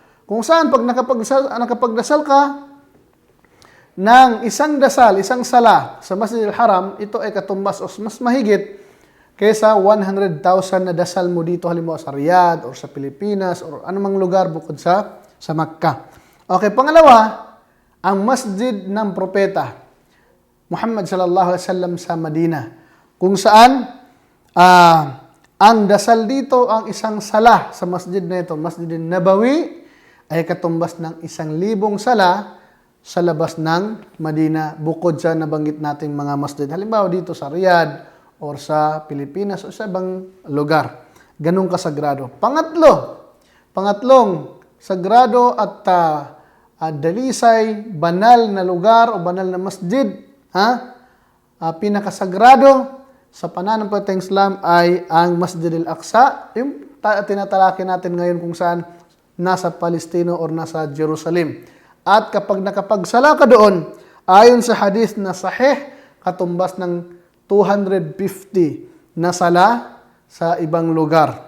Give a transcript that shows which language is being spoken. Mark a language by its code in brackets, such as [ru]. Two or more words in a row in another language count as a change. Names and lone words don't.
[tl] Kung saan pag nakapagdasal ka ng isang isang sala sa Masjidil Haram, ito ay katumbas o mas mahigit kaysa 100,000 na dasal mo dito, halimbawa sa Riyadh or sa Pilipinas or anumang lugar bukod sa Makkah. Okay, pangalawa, ang masjid ng propeta Muhammad [ar] صلى الله عليه وسلم [tl] sa Madina, kung saan ang dasal dito, ang isang sala sa masjid na ito, Masjid Nabawi, ay katumbas ng 1,000 sala sa labas ng Madina bukod sa nabanggit nating mga masjid. Halimbawa dito sa Riyadh or sa Pilipinas o sa ibang lugar. Ganun kasagrado. Pangatlong sagrado at dalisay, banal na lugar o banal na masjid, pinakasagrado sa pananampalatayang Islam ay ang Masjid al-Aqsa, yung tinatalaki natin ngayon kung saan nasa Palestino or nasa Jerusalem. At kapag nakapagsala ka doon, ayon sa hadith na sahih, katumbas ng 250 na sala sa ibang lugar.